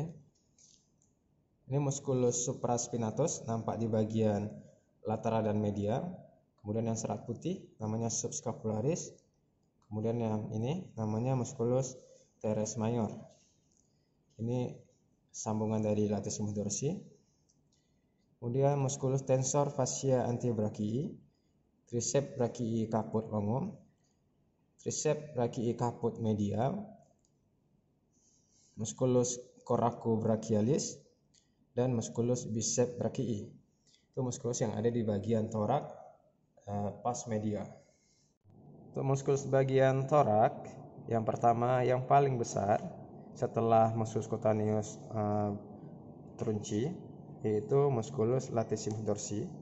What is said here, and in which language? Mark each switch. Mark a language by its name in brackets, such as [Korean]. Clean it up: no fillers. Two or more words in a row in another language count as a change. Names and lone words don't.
[Indonesian] Ini [Latin] musculus supraspinatus [Indonesian] nampak di bagian lateral dan medial. Kemudian yang serat putih namanya subscapularis. Kemudian yang ini namanya [Latin] musculus teres minor. [Indonesian] Ini sambungan dari [Latin] latissimus dorsi. Kemudian musculus tensor fasciae antebrachii, triceps brachii caput longum, triceps brachii caput medial, musculus coracobrachialis, dan musculus biceps brachii. [Indonesian] Itu muskulus yang ada di bagian torak pas medial. Untuk muskulus bagian torak, yang pertama yang paling besar setelah [Latin] musculus cutaneus trunci, [Indonesian] yaitu [Latin] musculus latissimus dorsi.